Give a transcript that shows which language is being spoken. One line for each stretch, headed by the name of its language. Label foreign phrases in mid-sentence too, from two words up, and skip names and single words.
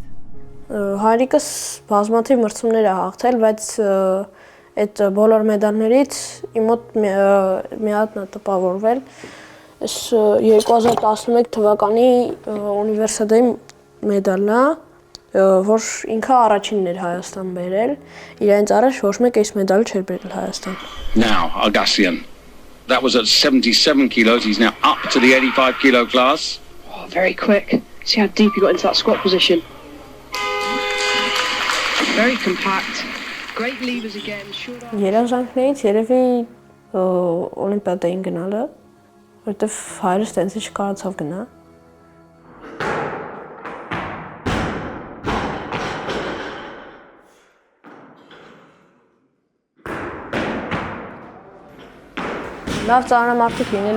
Armenian: Հայրիկս բազմաթիվ մրցումներ է հաղթել, բայց այդ բոլոր մեդալներից իմ մոտ մի հատն է տպավորվել։ Այս 2011 թվականի ունիվերսիադայի մեդալն է, որ ինքը առաջինն էր Հայաստան բերել, իրենց առաջ ոչ մեկ այս մեդալը չէր բերել Հայաստան։
English: Now Agasyan. That was at 77 kilos, he's now up to the 85 kilo class. Oh, very quick. See how deep he got into that squat position. Very compact. Great levers again.
Armenian: Երազանքներից երևի օլիմպիադային գնալը, որտեվ հայրս տենցի չկարողացավ գնա։ Լավ ծանրամարտիկ լինելու